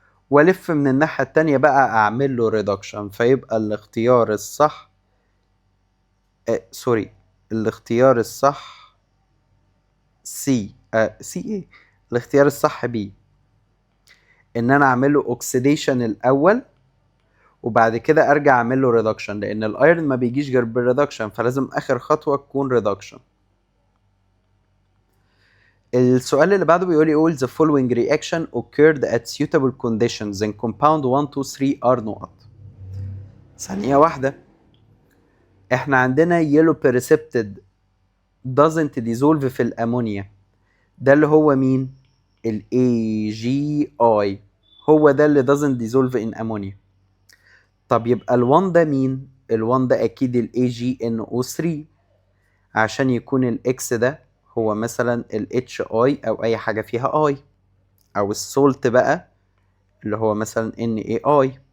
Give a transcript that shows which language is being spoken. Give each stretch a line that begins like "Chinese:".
Arabic: والف من الناحيه التانية بقى اعمل له ريدكشن، فيبقى الاختيار الصح سوري، الاختيار الصح سي. سي ايه؟ الاختيار الصح بي، ان انا اعمل له اوكسيديشن الاول وبعد كده ارجع اعمل له ريدكشن، لان الايرن ما بيجيش غير بالريدكشن، فلازم اخر خطوه تكون ريدكشن. السؤال اللي بعده بيقول لي
English: all the following reaction occurred at suitable conditions in compound 1 2 3 are نقط.
Arabic: ثانية واحدة، احنا عندنا
English: yellow precipitate doesn't dissolve
Arabic: في الأمونيا، ده اللي هو مين؟ ال AgI، هو ده اللي
English: doesn't dissolve in ammonia.
Arabic: طب يبقى ال1 ده مين؟ ال1 ده أكيد ال AgNO3، عشان يكون الإكس ده هو مثلا ال HI أو أي حاجة فيها I، أو السولت بقى اللي هو مثلا NaI.